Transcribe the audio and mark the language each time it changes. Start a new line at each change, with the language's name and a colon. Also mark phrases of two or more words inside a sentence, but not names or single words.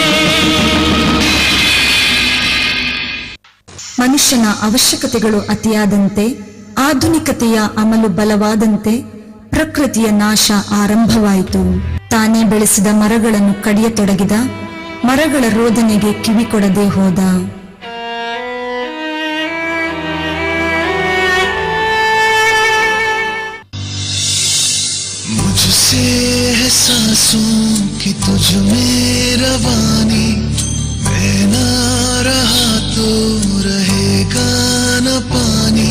Kannada: ಮನುಷ್ಯನ ಅವಶ್ಯಕತೆಗಳು ಅತಿಯಾದಂತೆ, ಆಧುನಿಕತೆಯ ಅಮಲು ಬಲವಾದಂತೆ ಪ್ರಕೃತಿಯ ನಾಶ ಆರಂಭವಾಯಿತು. ತಾನೇ ಬೆಳೆಸಿದ ಮರಗಳನ್ನು ಕಡಿಯತೊಡಗಿದ, ಮರಗಳ ರೋದನೆಗೆ ಕಿವಿ ಕೊಡದೆ ಹೋದ.
Hindi: मुझसे मुझसे है सांसों की तुझ में रवानी, मैं ना रहा तो रहेगा न पानी।